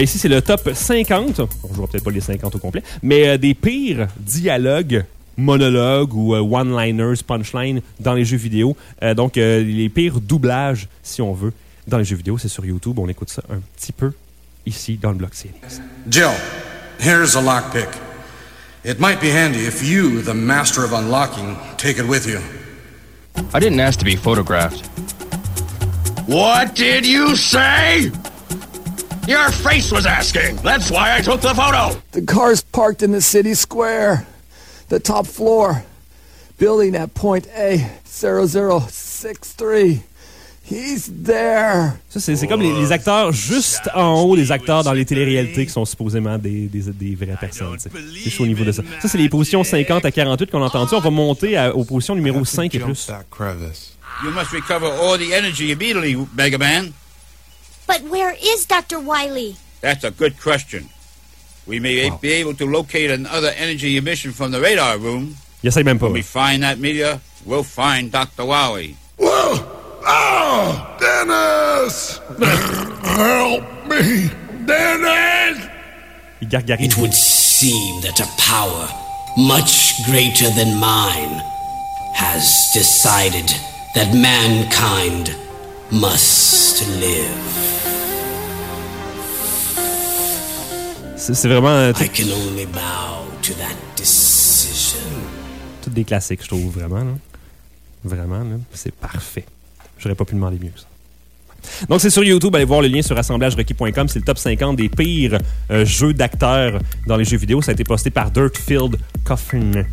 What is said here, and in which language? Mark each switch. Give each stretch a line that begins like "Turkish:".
French: Ici, c'est le top 50. On jouera peut-être pas les 50 au complet. Mais des pires dialogues, monologues ou one-liners, punchlines dans les jeux vidéo. Les pires doublages, si on veut, dans les jeux vidéo. C'est sur YouTube. On écoute ça un petit peu ici dans le bloc CNX.
English: Jill, here's a lockpick. It might be handy if you, the master of unlocking, take it with you. I didn't ask to be photographed. What did you say? Your face was asking. That's why I took the photo. The car's parked in the city square. The top floor. building at point A0063. He's there.
French: Ça, c'est comme les acteurs juste en haut, les acteurs dans les téléréalités qui sont supposément des vraies personnes. T'sais. C'est chaud au niveau de ça. Ça, c'est les positions 50 à 48 qu'on a entendu. On va monter aux positions numéro 5 et plus.
English: You must recover all the energy immediately, Mega Man. But where is Dr. Wily? That's a good question. We may be able to locate another energy emission from the radar room. Yes, I remember. When we find that meteor, we'll find Dr. Wily. Whoa! Oh! Dennis! Help me! Dennis! It would seem that a power much greater than mine has decided that mankind must live.
French: C'est vraiment
English: I can only bow to that decision.
French: Toutes des classiques, je trouve, vraiment. Là. Vraiment, là. C'est parfait. J'aurais pas pu demander mieux que ça. Donc, c'est sur YouTube. Allez voir le lien sur assemblagerequis.com. C'est le top 50 des pires jeux d'acteurs dans les jeux vidéo. Ça a été posté par Dirtfield Coffin.